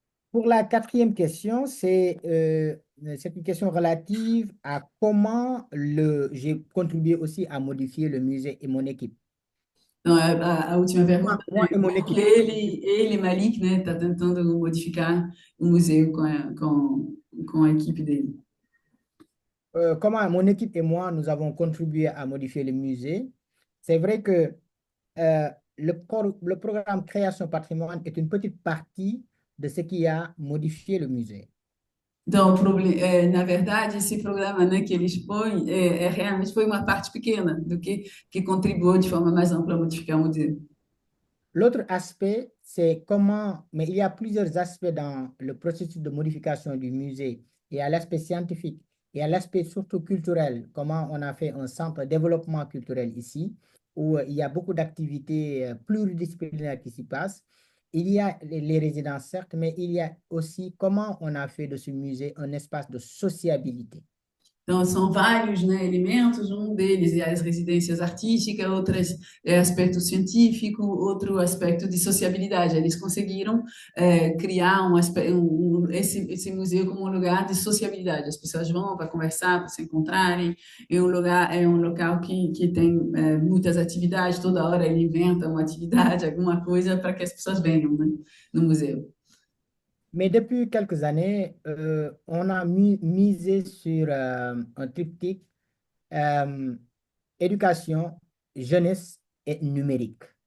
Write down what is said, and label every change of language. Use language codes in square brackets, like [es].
[fr] Pour la quatrième question, c'est une question relative à comment j'ai contribué aussi à modifier le musée et mon équipe. [pt] Então, a última pergunta [fr] Moi [pt] é [fr] et mon [pt] como que [fr] équipe. [pt] Malik, né, está tentando modificar o museu com a equipe dele. [fr] Comment mon équipe et moi, nous avons contribué à modifier le musée. C'est vrai que le programme Création Patrimoine est une petite partie de ce qui a modifié le musée. [pt] Então, na verdade, esse programa, né, que eles põem realmente foi uma parte pequena do que contribuiu de forma mais ampla a modificar o museu. [fr] L'autre aspect, c'est comment, mais il y a plusieurs aspects dans le processus de modification du musée. Il y a l'aspect scientifique, il y a l'aspect surtout culturel, comment on a fait un centre de développement culturel ici, où il y a beaucoup d'activités pluridisciplinaires qui s'y passent. Il y a les résidences, certes, mais il y a aussi comment on a fait de ce musée un espace de sociabilité. [pt] Então, são vários, né, elementos, um deles é as residências artísticas, outras é aspecto científico, outro aspecto de sociabilidade. Eles conseguiram criar esse museu como um lugar de sociabilidade. As pessoas vão para conversar, para se encontrarem. É um local que tem muitas atividades, toda hora ele inventa uma atividade, alguma coisa para que as pessoas venham, né, no museu. [fr] Mais depuis quelques années, on a misé sur un triptyque éducation, jeunesse et numérique.